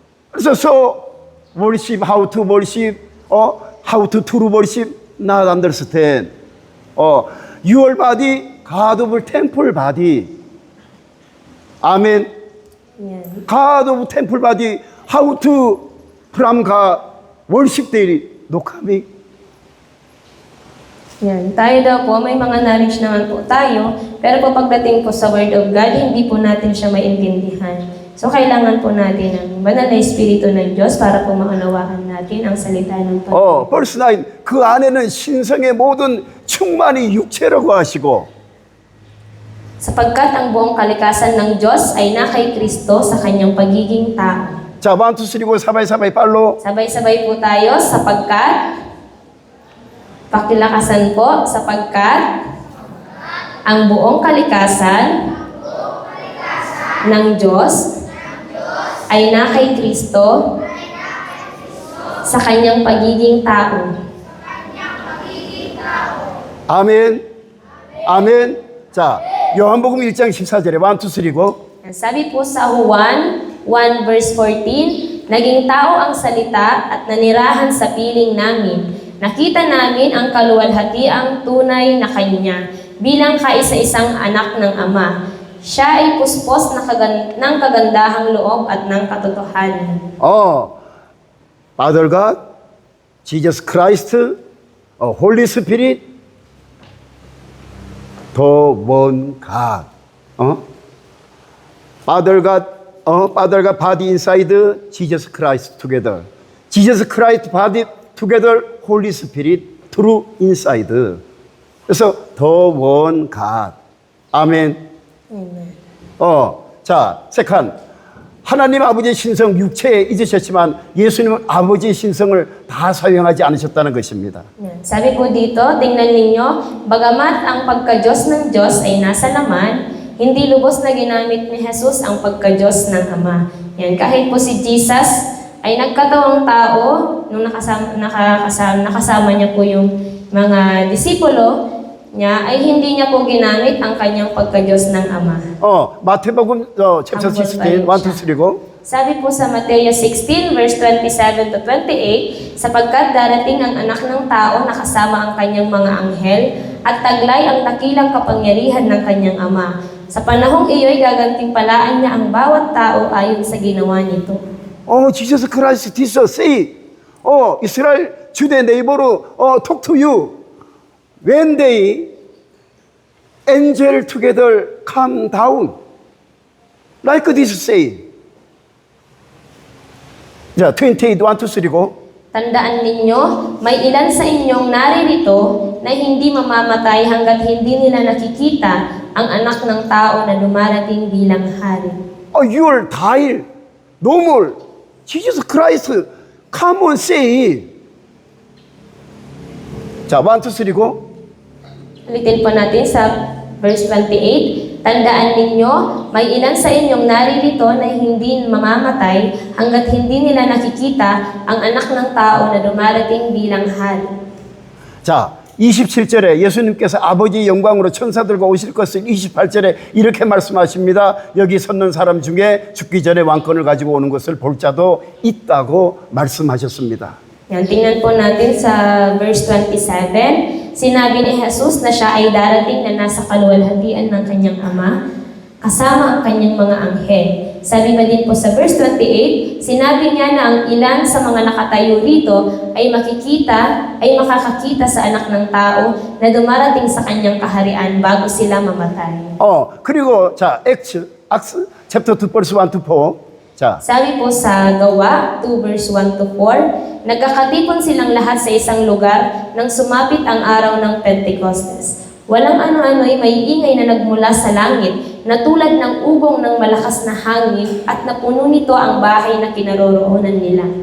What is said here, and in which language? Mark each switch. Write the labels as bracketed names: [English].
[Korean] 그래서 [English] so worship, how to worship, how to true worship not understand. Your body, God of temple body. [Korean] 아멘. [Filipino] Yan. [English] God of temple body, how to from God worship daily. No coming. [Filipino] Yan. Tayo daw po, may mga knowledge naman po tayo, pero po pagdating po sa Word of God, hindi po natin siya maintindihan. So, kailangan po natin ng banal na Espiritu ng Diyos para po maunawaan natin ang salita ng Panginoon. [English] verse 9. [Korean] 그 안에는 신성의 모든 충만이 육체라고 하시고 [Filipino] Sapagkat ang buong kalikasan ng Diyos ay na kay Kristo sa kanyang pagiging tao. [Korean] 자, 1, 2, 3고 사바이 빨로 [Filipino] Sabay-sabay po tayo sapagkat, pakilakasan po, sapagkat ang buong kalikasan ng Diyos ay na kay Kristo sa kanyang pagiging tao. [Korean] 아멘. 아멘. 자, 요한복음 1장 14절에 1, 2, 3고 [Filipino] Sabi po sa Juan 1 verse 14, naging tao ang salita at nanirahan sa piling namin. Nakita namin ang kaluwalhatiang tunay na Kanya bilang kaisa-isang anak ng Ama. Siya ay puspos ng kagandahang loob at ng katotohanan. [English] Father God, Jesus Christ, Holy Spirit, the one God. Father God, body inside Jesus Christ together. Jesus Christ body together, Holy Spirit through inside. [Korean] 그래서 [English] the one God. [Korean] 아멘. [English] Amen. 자, second. [Korean] 하나님 아버지의 신성 육체에 잊으셨지만 예수님은 아버지의 신성을 다 사용하지 않으셨다는 것입니다. [Filipino] Yan. Sabi po dito, tingnan ninyo, bagamat ang pagka-Diyos ng Diyos ay nasa laman, hindi lubos na ginamit ni Jesus ang pagka-Diyos ng Ama. Yan. Kahit po si Jesus ay nagkatawang tao, nung nakasama niya po yung mga disipulo niya, ay hindi niya po ginamit ang kanyang pagka-Diyos ng Ama. [Korean] 마태복음 chapter 16, 1, 2, 3고 [Filipino] Sabi po sa Mateo 16 verse 27 to 28, sapagkat darating ang anak ng tao na kasama ang kanyang mga anghel at taglay ang dakilang kapangyarihan ng kanyang ama. Sa panahong iyo'y gagantimpalaan niya ang bawat tao ayon sa ginawa nito. [English] Jesus Christ did say, Israel, Judah neighbor, talk to you. When they angel together come down, like this say. [Korean] 자, 28, 1, 2, 3, go. [Filipino] Tandaan ninyo, may ilan sa inyong naririto na hindi mamamatay hanggat hindi nila nakikita ang anak ng tao na dumarating bilang hari. [English] You will die. No more. Jesus Christ, come on, say. [Korean] 자, 1, 2, 3, go. [Filipino] Ulitin po natin sa verse 28. Tandaan ninyo, may ilan sa inyong naririto na hindi mamamatay hanggat hindi nila nakikita ang anak ng tao na dumarating bilang hari. [Korean] 자, 27절에 예수님께서 아버지의 영광으로 천사들과 오실 것을 28절에 이렇게 말씀하십니다. 여기 섰는 사람 중에 죽기 전에 왕권을 가지고 오는 것을 볼 자도 있다고 말씀하셨습니다. [Filipino] Yan, tingnan po natin sa verse 27. Sinabi ni Jesus na siya ay darating na nasa kaluwalhatian ng kanyang ama, kasama ang kanyang mga anghel. Sabi pa din po sa verse 28, sinabi niya na ang ilan sa mga nakatayo rito ay makakakita sa anak ng tao na dumarating sa kanyang kaharian bago sila mamatay. [Korean] 그리고 자, [English] Acts chapter 2 verse 1 to 4. [Korean] 자, [Filipino] Sabi po sa Gawa 2 verse 1 to 4, nagkakatipon silang lahat sa isang lugar nang sumapit ang araw ng Pentecostes. Walang ano-ano'y may ingay na nagmula sa langit na tulad ng ugong ng malakas na hangin at napuno nito ang bahay na kinaroroonan nila.